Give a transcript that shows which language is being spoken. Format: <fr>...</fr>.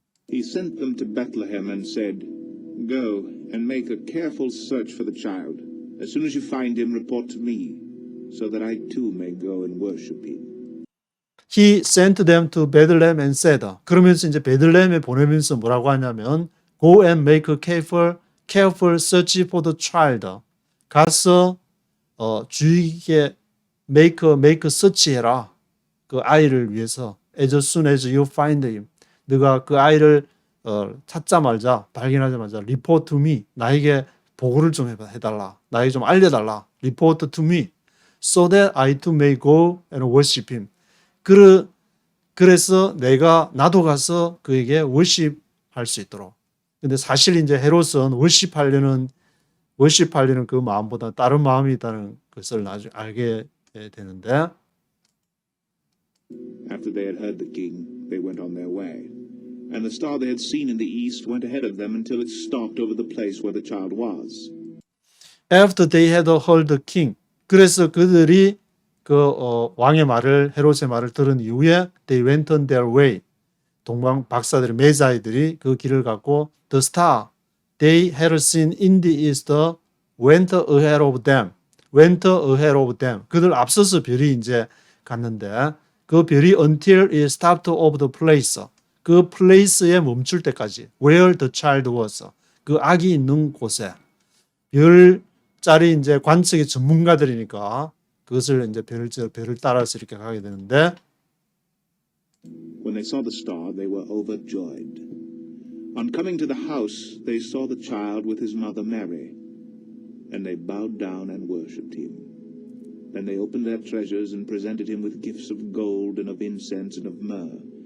<en>He sent them to Bethlehem and said, Go and make a careful search for the child. As soon as you find him, report to me, so that I too may go and worship him. He sent them to Bethlehem and said</en> <ko>그러면서 이제 베들레헴에 보내면서 뭐라고 하냐면</ko> <en>Go and make a careful search for the child.</en> <ko>가서 주의 깊게</ko> <en>make search</en> <ko>해라. 그 아이를 위해서</ko> <en>as soon as you find him.</en> <ko>네가 그 아이를 찾자마자 발견하자마자</ko> <en>report to me.</en> <ko>나에게 보고를 좀 해달라. 나에게 좀 알려달라.</ko> <en>report to me. So that I too may go and worship him.</en> <ko>그래서 나도 가서 그에게 worship할 수 있도록. 근데 사실 이제 헤롯은 worship하려는 그 마음보다 다른 마음이 있다는 것을 나중에 알게 되는데</ko> <en>After they had heard the king, they went on their way. And the star they had seen in the east went ahead of them until it stopped over the place where the child was. After they had heard the king.</en> <ko>그래서 그들이 왕의 말을 헤롯의 말을 들은 이후에</ko> <en>they went on their way.</en> <ko>동방 박사들이 메사이들이 그 길을 갔고</ko> <en>the star they had seen in the east went ahead of them. went ahead of them.</en> <ko>그들 앞서서 별이 이제 갔는데 그 별이</ko> <en>until it stopped over the place.</en> <ko>그 place에 멈출 때까지</ko> <en>where the child was.</en> <ko>그 아기 있는 곳에 별자리 이제 관측의 전문가들이니까 그것을 이제 별을 따라서 이렇게 가게 되는데</ko> <en>When they saw the star, they were overjoyed. On coming to the house, they saw the child with his mother Mary, and they bowed down and worshipped him. Then they opened their treasures and presented him with gifts of gold and of incense and of myrrh.</en>